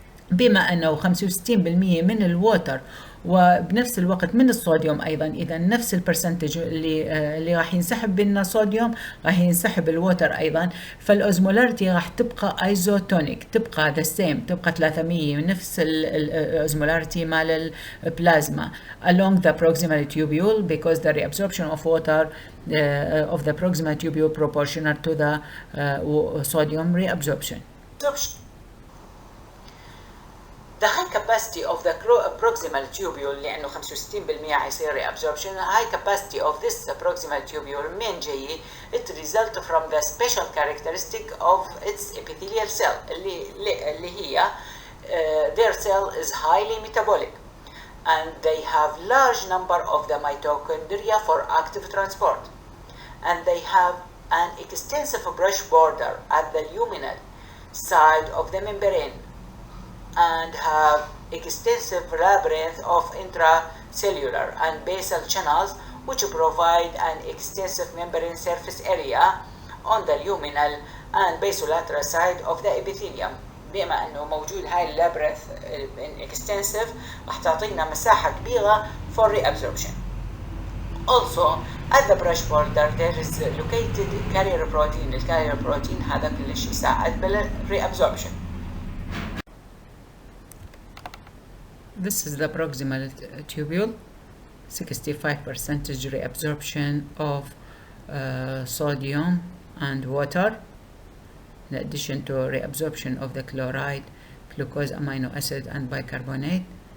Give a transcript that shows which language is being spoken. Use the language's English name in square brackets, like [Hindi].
[Arabic] بما أنه 65% من الووتر وبنفس الوقت من الصوديوم أيضا، إذا نفس البرسنتج اللي راح ينسحب منه صوديوم راح ينسحب الووتر أيضا، فالأوزمولاريتي راح تبقى ايزوتونيك، تبقى the same، تبقى 300 نفس الأوزمولاريتي مال البلازما [English] along the proximal tubule because the reabsorption of water of the proximal tubule proportional to the sodium reabsorption. The high capacity of the proximal tubule [Arabic] لأنه 65% حيصير [English] reabsorption. High capacity of this proximal tubule [Arabic] من جاي [English] it result from the special characteristic of its epithelial cell [Arabic] اللي هي [English] their cell is highly metabolic and they have large number of the mitochondria for active transport and they have an extensive brush border at the luminal side of the membrane and have extensive labyrinth of intracellular and basal channels which provide an extensive membrane surface area on the luminal and basolateral side of the epithelium. [Arabic] بما انه موجود هاي اللابرنث extensive راح تعطينا مساحة كبيرة [English] for reabsorption. Also at the brush border there is located carrier protein. [Arabic] الكارير بروتين هذا كلش يساعد بالreabsorption. [English] This is the proximal tubule, 65% reabsorption of sodium and water, in addition to reabsorption of the chloride, glucose, amino acid and bicarbonate.